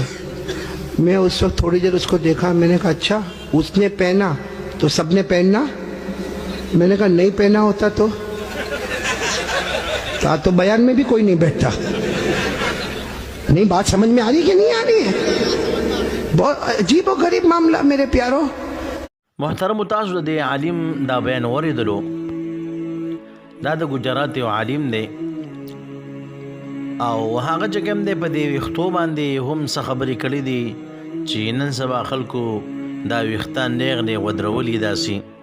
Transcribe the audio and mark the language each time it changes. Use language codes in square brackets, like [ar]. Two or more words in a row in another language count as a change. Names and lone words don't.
[hi] मैं उस वक्त थोड़ी देर उसको देखा, मैंने कहा अच्छा उसने पहना तो सबने पहनना? मैंने कहा नहीं पहना होता तो बयान में भी कोई नहीं बैठता। नहीं बात समझ में आ रही कि नहीं आ रही है? बहुत अजीब और गरीब मामला मेरे प्यारो। [ps] محترم تاسو د عالم دا بیان اوریدلو، دا د ګجرات یو عالم دی او هغه چې کوم دی په دې ویښتو باندې هم څه خبرې کړې دي چې نن سبا خلکو دا ویښتان نیغ نیغ ودرولي داسې.